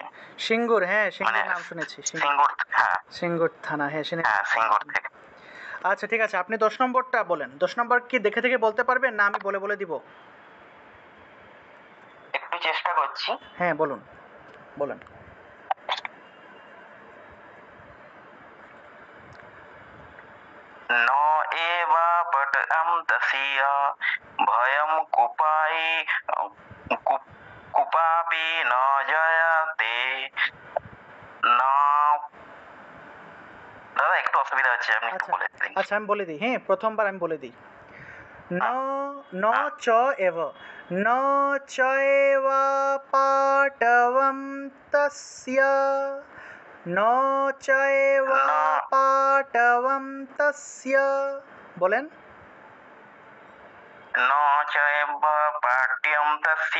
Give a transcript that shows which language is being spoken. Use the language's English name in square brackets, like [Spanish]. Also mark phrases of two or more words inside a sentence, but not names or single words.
[Bangla] সিঙ্গুর, হ্যাঁ সিঙ্গুর মানে নাম শুনেছি। সিঙ্গুর, হ্যাঁ সিঙ্গুর থানা, হ্যাঁ হ্যাঁ সিঙ্গুর থেকে। আচ্ছা ঠিক আছে, আপনি 10 নম্বরটা বলেন। 10 নম্বর কি দেখে থেকে বলতে পারবেন, না আমি বলে দিব? একটু চেষ্টা করছি। হ্যাঁ বলুন বলেন। [Sanskrit] ন এবা পট্টম তস্য ভয়ম কুপাপি ন জয়তে না। [Bangla] দাদা একটু অসুবিধা হচ্ছে, আপনি একটু আচ্ছা বলে দিন। আচ্ছা, আমি বলে দিই, হ্যাঁ প্রথমবার আমি বলে দিই। [Sanskrit] ন ন চ এব, ন চ এব পাটবম তস্য, ন চ এব পাটবম তস্য। [Bangla] বলেন। [Sanskrit] ন চৈব পাঠ্যম তস্য।